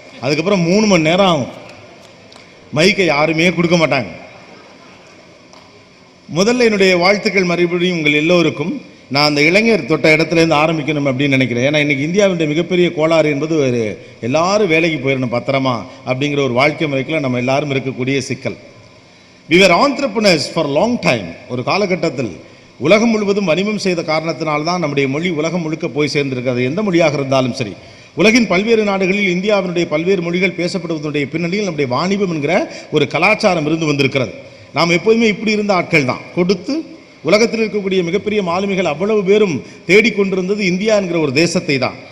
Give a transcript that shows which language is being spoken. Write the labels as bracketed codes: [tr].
[ta] அதுக்கப்புறம் 3 மணி நேரம் ஆகும், மைக்கை யாருமே கொடுக்க மாட்டாங்க. முதல்ல என்னுடைய வாழ்த்துக்கள் மறுபடியும் உங்கள் எல்லோருக்கும். நான் அந்த இளைஞர் தொட்ட இடத்துலேருந்து ஆரம்பிக்கணும் அப்படின்னு நினைக்கிறேன். ஏன்னா இன்றைக்கி இந்தியாவுடைய மிகப்பெரிய கோளாறு என்பது ஒரு எல்லாரும் வேலைக்கு போயிடணும் பத்திரமா அப்படிங்கிற ஒரு வாழ்க்கை முறைக்குள்ள நம்ம எல்லாரும் இருக்கக்கூடிய சிக்கல். [en] we were entrepreneurs for long time. [ta] ஒரு காலகட்டத்தில் உலகம் முழுவதும் வணிகம் செய்த காரணத்தினால்தான் நம்முடைய மொழி உலகம் முழுக்க போய் சேர்ந்திருக்கிறது. எந்த மொழியாக இருந்தாலும் சரி, உலகின் பல்வேறு நாடுகளில் இந்தியாவினுடைய பல்வேறு மொழிகள் பேசப்படுவதனுடைய பின்னணியில் நம்முடைய வாணிபம் என்கிற ஒரு கலாச்சாரம் இருந்து வந்திருக்கிறது. நாம் எப்போதுமே இப்படி இருந்த ஆட்கள் தான். கொடுத்து உலகத்தில் இருக்கக்கூடிய மிகப்பெரிய மாலுமிகள் அவ்வளவு பேரும் தேடிக்கொண்டிருந்தது இந்தியா என்கிற ஒரு தேசத்தை தான்.